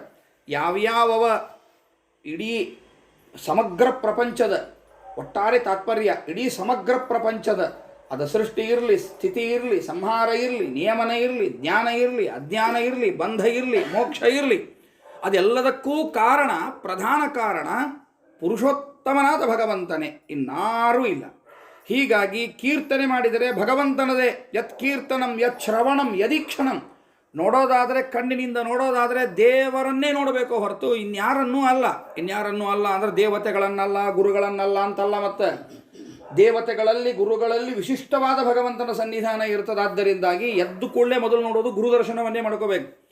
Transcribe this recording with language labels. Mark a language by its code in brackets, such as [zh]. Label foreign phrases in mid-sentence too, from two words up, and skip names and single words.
[kn] ಯಾವ್ಯಾವ ಇಡೀ ಸಮಗ್ರ ಪ್ರಪಂಚದ ಒಟ್ಟಾರೆ ತಾತ್ಪರ್ಯ, ಇಡೀ ಸಮಗ್ರ ಪ್ರಪಂಚದ ಅದು ಸೃಷ್ಟಿ ಇರಲಿ, ಸ್ಥಿತಿ ಇರಲಿ, ಸಂಹಾರ ಇರಲಿ, ನಿಯಮನ ಇರಲಿ, ಜ್ಞಾನ ಇರಲಿ, ಅಜ್ಞಾನ ಇರಲಿ, ಬಂಧ ಇರಲಿ, ಮೋಕ್ಷ ಇರಲಿ, ಅದೆಲ್ಲದಕ್ಕೂ ಕಾರಣ, ಪ್ರಧಾನ ಕಾರಣ ಪುರುಷೋತ್ತಮನಾದ ಭಗವಂತನೇ, ಇನ್ನಾರೂ ಇಲ್ಲ. ಹೀಗಾಗಿ ಕೀರ್ತನೆ ಮಾಡಿದರೆ ಭಗವಂತನದೇ. [sa] ಯತ್ ಕೀರ್ತನಂ ಯತ್ ಶ್ರವಣಂ ಯದೀಕ್ಷಣಂ. [kn] ನೋಡೋದಾದರೆ, ಕಣ್ಣಿನಿಂದ ನೋಡೋದಾದರೆ ದೇವರನ್ನೇ ನೋಡಬೇಕು ಹೊರತು ಇನ್ಯಾರನ್ನೂ ಅಲ್ಲ. ಇನ್ಯಾರನ್ನೂ ಅಲ್ಲ ಅಂದರೆ ದೇವತೆಗಳನ್ನಲ್ಲ, ಗುರುಗಳನ್ನಲ್ಲ ಅಂತಲ್ಲ. ಮತ್ತು ದೇವತೆಗಳಲ್ಲಿ, ಗುರುಗಳಲ್ಲಿ ವಿಶಿಷ್ಟವಾದ ಭಗವಂತನ ಸನ್ನಿಧಾನ ಇರ್ತದೆ. ಆದ್ದರಿಂದಾಗಿ ಎದ್ದು ಕೂಡಲೇ ಮೊದಲು ನೋಡೋದು ಗುರು ದರ್ಶನವನ್ನೇ ಮಾಡ್ಕೋಬೇಕು.